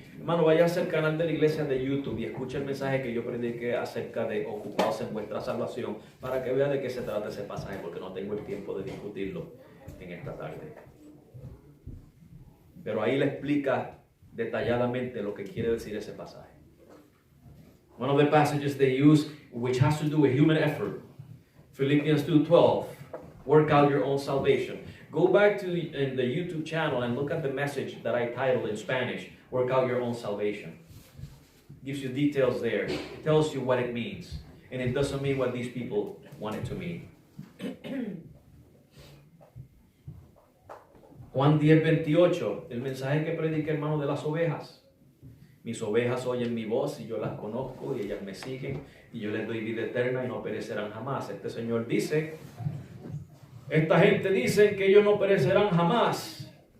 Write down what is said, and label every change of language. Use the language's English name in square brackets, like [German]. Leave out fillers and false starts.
[Spanish] Hermano, váyase al canal de la iglesia de YouTube y escuche el mensaje que yo prediqué acerca de ocupados en vuestra salvación para que vea de qué se trata ese pasaje, porque no tengo el tiempo de discutirlo en esta tarde. Pero ahí le explica detalladamente lo que quiere decir ese pasaje. [English] One of the passages they use, which has to do with human effort, Philippians 2:12, work out your own salvation. Go back to the YouTube channel and look at the message that I titled in Spanish, Work Out Your Own Salvation. Gives you details there. It tells you what it means. And it doesn't mean what these people want it to mean. [Spanish] Juan 10:28, el mensaje que predica, hermano, de las ovejas. Mis ovejas oyen mi voz y yo las conozco y ellas me siguen y yo les doy vida eterna y no perecerán jamás. Este Señor dice, esta gente dice que ellos no perecerán jamás.